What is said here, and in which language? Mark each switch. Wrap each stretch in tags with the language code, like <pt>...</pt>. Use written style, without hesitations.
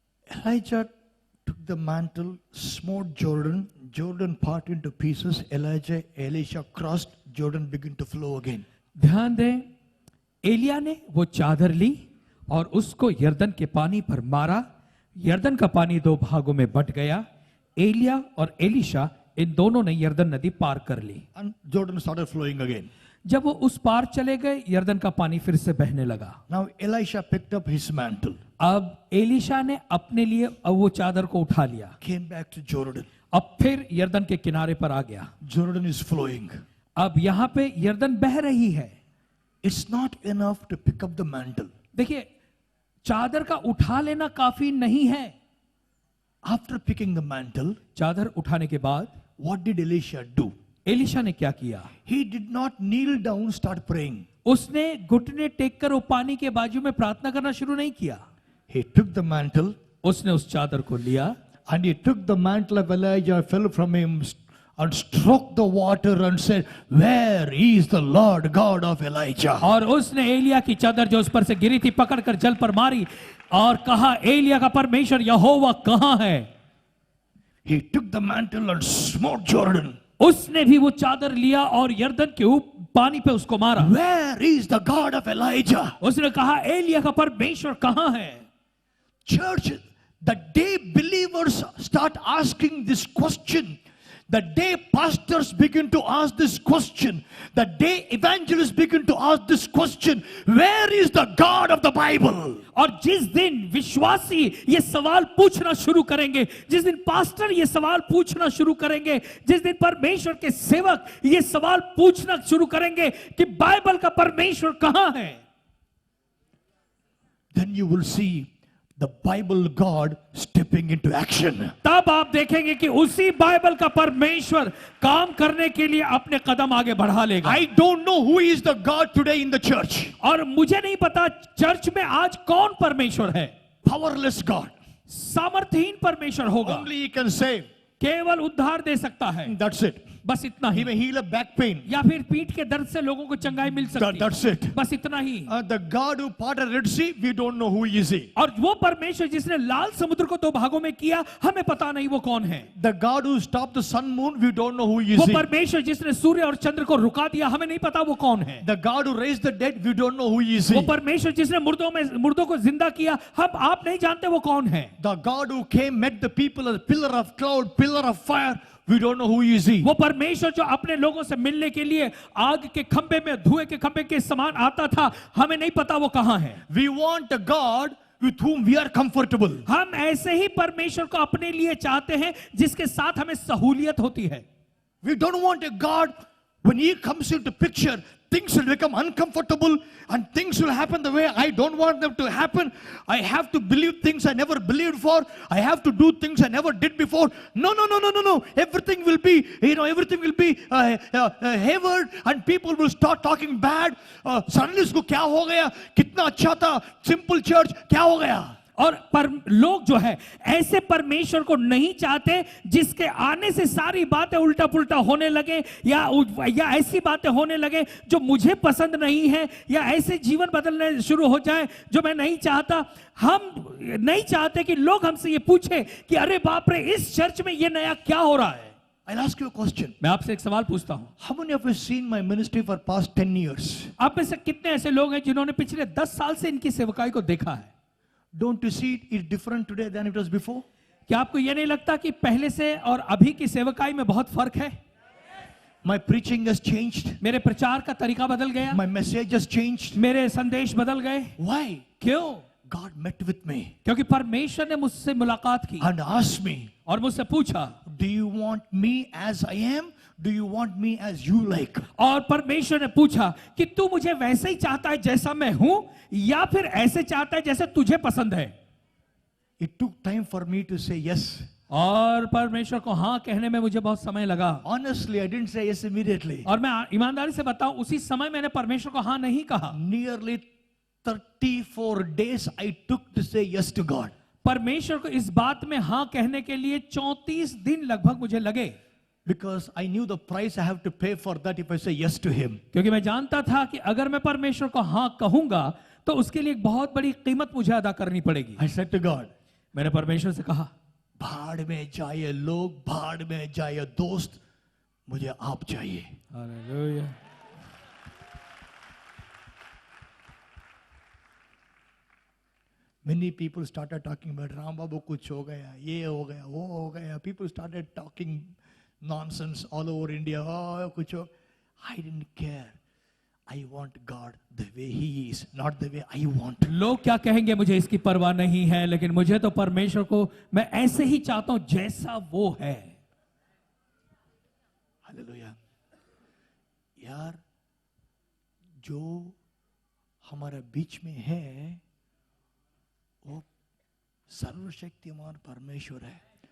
<en>Elijah took the mantle, smote Jordan, Jordan parted into pieces. Elisha crossed, Jordan began to flow again.</en> <hi>ध्यान दें, एलिया ने वो चादर ली और उसको यरदन के पानी पर मारा। यरदन का पानी दो भागों में बंट गया। एलिया और एलीशा इन दोनों ने यरदन नदी पार कर ली।</hi> <en>And Jordan started flowing again.</en> <hi>जब वो उस पार चले गए, यरदन का पानी फिर से बहने लगा।</hi> <en>Now Elisha picked up his mantle,</en> <hi>अब एलीशा ने अपने लिए अब वो चादर को उठा लिया।</hi> <en>came back to Jordan.</en> <hi>अब फिर यरदन के किनारे पर आ गया।</hi> <en>Jordan is flowing.</en> <hi>अब यहाँ पे यरदन बह रही है।</hi> <en>It's not enough to pick up the mantle.</en> <hi>देखिए, चादर का उठा लेना काफी नहीं है।</hi> <en>After picking the mantle,</en> <hi>चादर उठाने के बाद</hi> <en>what did Elisha do?</en> <hi>Elisha ने क्या किया?</hi> <en>He did not kneel down, start praying.</en> <hi>उसने घुटने टेक कर वो पानी के बाजू में प्रार्थना करना शुरू नहीं किया।</hi> <en>He took the mantle,</en> <hi>उसने उस चादर को लिया</hi> <en>and he took the mantle of Elijah, fell from him, and stroked the water and said, "Where is the Lord God of Elijah?"</en> <hi>और उसने एलिया की चादर जो उस पर से गिरी थी पकड़कर जल पर मारी और कहा, एलिया का परमेश्वर यहोवा कहाँ है?</hi> <en>He took the mantle and smote Jordan.</en> <hi>उसने भी वो चादर लिया और यरदन के पानी पे उसको मारा।</hi> <en>Where is the God of Elijah?</en> <hi>उसने कहा, एलिया का परमेश्वर कहाँ है?</hi> <en>Church, the day believers start asking this question, the day pastors begin to ask this question, the day evangelists begin to ask this question, where is the God of the Bible?</en> <hi>और जिस दिन विश्वासी ये सवाल पूछना शुरू करेंगे, जिस दिन पास्टर ये सवाल पूछना शुरू करेंगे, जिस दिन परमेश्वर के सेवक ये सवाल पूछना शुरू करेंगे कि बाइबल का परमेश्वर कहाँ है,</hi> <en>then you will see the Bible God stepping into action.</en> <hi>तब आप देखेंगे कि उसी बाइबल का परमेश्वर काम करने के लिए अपने कदम आगे बढ़ा लेगा।</hi> <en>I don't know who is the God today in the church.</en> <hi>और मुझे नहीं पता चर्च में आज कौन परमेश्वर है।</hi> <en>Powerless God.</en> <hi>सामर्थहीन परमेश्वर होगा,</hi> <en>Only He can save.</en> <hi>केवल उद्धार दे सकता है।</hi> <en>That's it.</en> <hi>बस इतना</hi> <en>He</en> <hi>he,</hi> <en>may heal a back pain.</en> <hi>या फिर पीठ के दर्द से लोगों को चंगाई मिल सकती है,</hi> <en>That's it.</en> <hi>बस इतना ही।</hi> <en>The God who parted Red Sea, we don't know who is he.</en> <hi>और वो परमेश्वर जिसने लाल समुद्र को दो भागों में किया, हमें पता नहीं वो कौन है।</hi> <en>The God who stopped the sun, moon, we don't know who is</en> <hi>वो</hi> <en>he.</en> <hi>परमेश्वर जिसने सूर्य और चंद्र को रुका दिया, हमें नहीं पता वो कौन है।</hi> <en>The God who raised the dead, we don't know who is</en> <hi>वो</hi> <en>he.</en> <hi>परमेश्वर जिसने मुर्दों को जिंदा किया, हम आप नहीं जानते वो कौन है।</hi> <en>The God who came, met the people as a pillar of cloud, pillar of fire, we don't know who is he.</en> <hi>वो परमेश्वर जो अपने लोगों से मिलने के लिए आग के खंभे में, धुएं के खंभे के समान आता था, हमें नहीं पता वो कहां है।</hi> <en>We want a God with whom we are comfortable.</en> <hi>हम ऐसे ही परमेश्वर को अपने लिए चाहते हैं जिसके साथ हमें सहूलियत होती है।</hi> <en>We don't want a God, when he comes into picture, things will become uncomfortable and things will happen the way I don't want them to happen. I have to believe things I never believed for. I have to do things I never did before. No. Everything will be, everything will be hayward and people will start talking bad.</en> <hi>Suddenly उसको क्या हो गया? कितना अच्छा था,</hi> <en>simple church,</en> <hi>क्या हो गया? और लोग जो है ऐसे परमेश्वर को नहीं चाहते जिसके आने से सारी बातें उल्टा पुल्टा होने लगे, या ऐसी बातें होने लगे जो मुझे पसंद नहीं है, या ऐसे जीवन बदलने शुरू हो जाए जो मैं नहीं चाहता। हम नहीं चाहते कि लोग हमसे ये पूछे कि अरे बाप रे, इस चर्च में ये नया क्या हो रहा है।</hi> <en>I'll ask you a question.</en> <hi>मैं आपसे एक सवाल पूछता हूं,</hi> <en>How many of you seen my ministry for past 10 years?</en> <hi>आप में से कितने ऐसे लोग हैं जिन्होंने पिछले 10 साल से इनकी सेवकाई को देखा है?</hi> <en>Don't you see it is different today than it was before?</en> <hi>क्या आपको ये नहीं लगता कि पहले से और अभी की सेवकाई में बहुत फर्क है?</hi> <en>My preaching has changed.</en> <hi>मेरे प्रचार का तरीका बदल गया,</hi> <en>My message has changed.</en> <hi>मेरे संदेश बदल गए।</hi> <en>Why?</en> <hi>क्यों?</hi> <en>God met with me</en> <hi>क्योंकि परमेश्वर ने मुझसे मुलाकात की</hi> <en>and asked me,</en> <hi>और मुझसे पूछा,</hi> <en>do you want me as I am? Do you want me as you like?</en> <hi>और परमेश्वर ने पूछा कि तू मुझे वैसे ही चाहता है जैसा मैं हूं, या फिर ऐसे चाहता है जैसे तुझे पसंद है?</hi> <en>It took time for me to say yes.</en> <hi>और परमेश्वर को हाँ कहने में मुझे बहुत समय लगा।</hi> <en>Honestly, I didn't say yes immediately.</en> <hi>और मैं ईमानदारी से बताऊं, उसी समय मैंने परमेश्वर को हाँ नहीं कहा।</hi> <en>Nearly 34 days I took to say yes to God.</en> <hi>परमेश्वर को इस बात में हाँ कहने के लिए 34 दिन लगभग मुझे लगे,</hi> <en>Because I knew the price I have to pay for that if I say yes to him.</en> <hi>क्योंकि मैं जानता था कि अगर मैं परमेश्वर को हाँ कहूंगा तो उसके लिए एक बहुत बड़ी कीमत मुझे अदा करनी पड़ेगी।</hi> <en>I said to God,</en> <hi>मैंने परमेश्वर से कहा, भाड़ में जाए लोग, भाड़ में जाए दोस्त, मुझे आप चाहिए। Hallelujah.</hi> <en>Many people started talking about</en> <hi>Ram Babu kuch ho gaya, ye ho gaya, wo ho gaya.</hi> <en>People started talking nonsense all over India. Oh,</en> <hi>kuch ho.</hi> <en>I didn't care. I want God the way He is, not the way I want.</en> <hi>लोग क्या कहेंगे मुझे इसकी परवाह नहीं है, लेकिन मुझे तो परमेश्वर को मैं ऐसे ही चाहता हूं जैसा वो है। हालेलुया। यार, जो हमारे बीच में है वो सर्वशक्तिमान परमेश्वर है।</hi>